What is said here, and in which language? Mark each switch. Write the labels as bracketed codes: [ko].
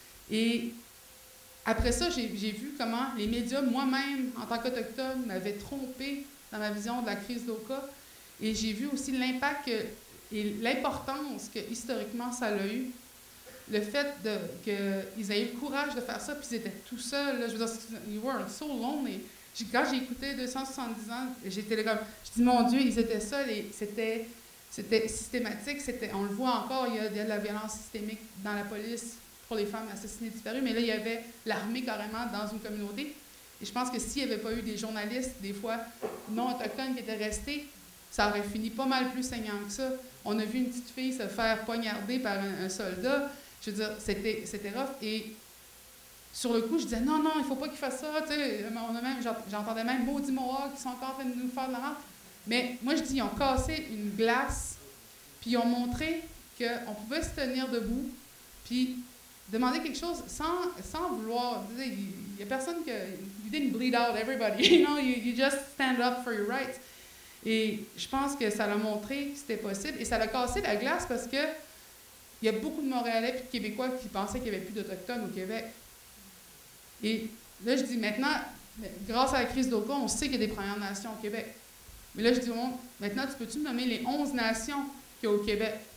[fr] Et après ça, j'ai vu comment les médias, moi-même, en tant qu'Autochtone, m'avaient trompé dans ma vision de la crise d'Oka. Et j'ai vu aussi l'impact et l'importance que, historiquement, ça a eu. Le fait qu'ils aient eu le courage de faire ça, puis ils étaient tout seuls. Là, je veux dire, [en] you were so lonely. [fr] Quand j'ai écouté 270 ans, j'étais là comme, je dis, mon Dieu, ils étaient seuls et c'était systématique. On le voit encore, il y a de la violence systémique dans la police pour les femmes assassinées disparues, mais là, il y avait l'armée carrément dans une communauté. Et je pense que s'il n'y avait pas eu des journalistes, des fois non autochtones qui étaient restés, ça aurait fini pas mal plus saignant que ça. On a vu une petite fille se faire poignarder par un soldat. Je veux dire, c'était rough. Et sur le coup, je disais, non, non, il ne faut pas qu'ils fassent ça. J'entendais même maudits Mohawks qui sont encore en train de nous faire de la rente. Mais moi, je dis, ils ont cassé une glace, puis ils ont montré qu'on pouvait se tenir debout, puis demander quelque chose sans vouloir. Il n'y a personne que. [en] You didn't bleed out everybody. You know, you just stand up for your rights. [fr] Et je pense que ça l'a montré que c'était possible. Et ça l'a cassé la glace parce que il y a beaucoup de Montréalais et de Québécois qui pensaient qu'il n'y avait plus d'Autochtones au Québec. Et là, je dis maintenant, grâce à la crise d'Oka, on sait qu'il y a des Premières Nations au Québec. Mais là, je dis au monde, maintenant, tu peux-tu me nommer les 11 nations qu'il y a au Québec?